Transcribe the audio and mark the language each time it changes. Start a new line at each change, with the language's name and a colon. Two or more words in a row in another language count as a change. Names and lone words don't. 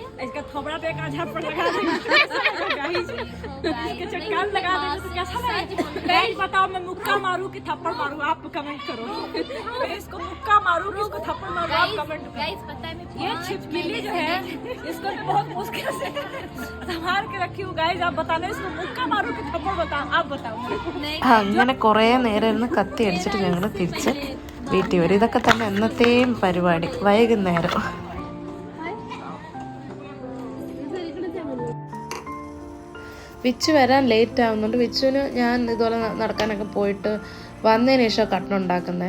Hindi: इसका थोबड़ा पे का झापड़ लगा देंगे गाइस, इसके चक्कर लगा देंगे तो कैसा लगेगा? गाइस बताओ, मैं मुक्का मारूं कि थप्पड़ मारूं? आप कमेंट करो। मैं इसको मुक्का मारूं कि इसको थप्पड़ मारूं? आप कमेंट करो। गाइस पता है मैं ये छिपकली जो है इसको मैं बहुत मुश्किल से संभाल के रखी हूं। गाइस आप बताना, इसको मुक्का मारूं कि थप्पड़ बताओ? आप बताओ।
Malayalam: അങ്ങനെ കുറേ നേരം ഇരുന്ന് കത്തി അടിച്ചിട്ട് ഞങ്ങൾ തിരിച്ച് വീട്ടിൽ വരും. ഇതൊക്കെ തന്നെ എന്നത്തെയും പരിപാടി. വൈകുന്നേരം വിച്ചു വരാൻ ലേറ്റ് ആവുന്നുണ്ട്. വിച്ചുവിന് ഞാൻ ഇതുപോലെ നടക്കാനൊക്കെ പോയിട്ട് വന്നതിന് ശേഷം കട്ടൻ ഉണ്ടാക്കുന്നത്.